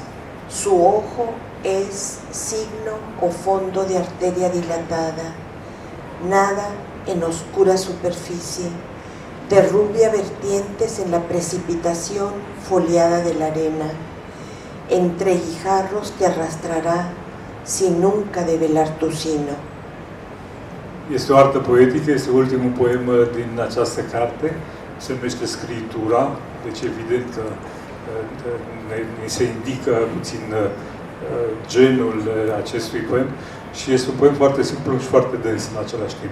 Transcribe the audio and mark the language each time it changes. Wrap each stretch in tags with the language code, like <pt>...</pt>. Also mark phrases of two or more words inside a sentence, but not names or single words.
<es>Su ojo es signo o fondo de arteria dilatada. Nada en oscura superficie. Derrubia vertientes en la precipitación foliada de la arena. Entre guijarros te arrastrará sin nunca develar tu sino.</es> <ro>Este o artă poetică, este ultimul poem din această carte, se numește Scritura, deci evident că ne se indică puțin genul acestui poem și este un poem foarte simplu și foarte dens în același timp.</ro>